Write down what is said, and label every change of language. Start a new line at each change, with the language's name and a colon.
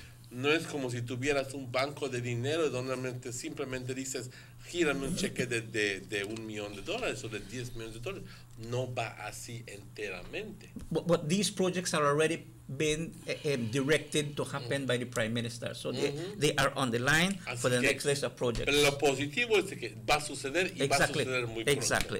Spanish: No es como si tuvieras un banco de dinero donde simplemente dices, gírame un cheque de $1 million o de $10 million. No va así enteramente.
English: But these projects are already been directed to happen by the Prime Minister. So they are on the line for the next list of projects.
Spanish: Pero lo positivo es que va a suceder y va a suceder muy pronto.